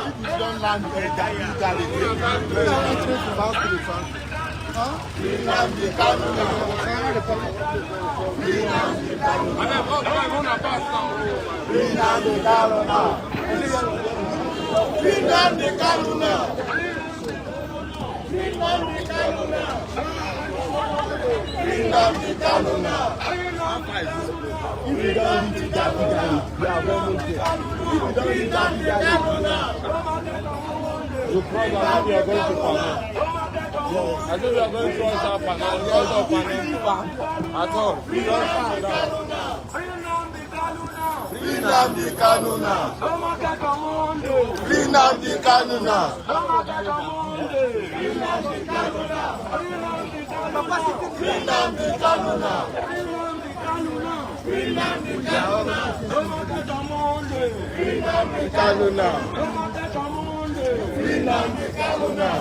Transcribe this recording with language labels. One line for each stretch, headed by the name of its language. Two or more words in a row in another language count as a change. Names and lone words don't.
English: Don't land illegally. Nnamdi Kanu now. Nnamdi Kanu now. Nnamdi Kanu now. Nnamdi Kanu now. Nnamdi Kanu now. Nnamdi Kanu now. If you don't reach that, you are well okay. If you don't reach that, you probably are going to panel. I think we are going to cross our panel. At all. Free Nnamdi Kanu now. Free Nnamdi Kanu now. Free Nnamdi Kanu now. Free Nnamdi Kanu now. Free Nnamdi Kanu now. Free Nnamdi Kanu now. Free Nnamdi Kanu now.